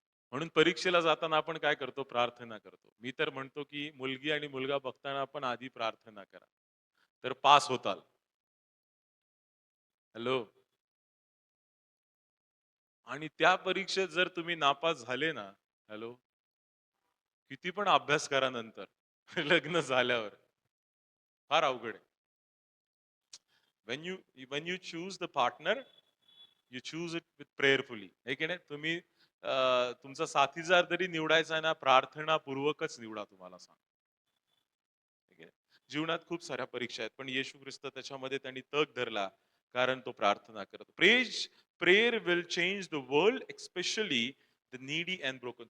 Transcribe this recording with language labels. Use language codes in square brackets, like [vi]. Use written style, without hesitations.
[mr] म्हणून परीक्षेला जाताना आपण काय करतो? प्रार्थना करतो. मी तर म्हणतो की मुलगी आणि मुलगा बघताना आपण आधी प्रार्थना करा. तर पास होताल. हॅलो. आणि त्या परीक्षेत जर तुम्ही नापास झाले ना, हॅलो, किती पण अभ्यास करा नंतर लग्न झाल्यावर फार अवघड आहे. [en] when you when you choose the partner, you choose it with prayerfully. [mr] है की नाही? तुम्ही तुमचा साथीदार जरी निवडायचा आहे ना, प्रार्थनापूर्वकच निवडा तुम्हाला सांग. है की नाही? जीवनात खूप साऱ्या परीक्षा आहेत, पण येशू ख्रिस्त त्याच्यामध्ये त्यांनी तग धरला, कारण तो प्रार्थना करतो. [en] Prayer will change the world, especially the needy and broken.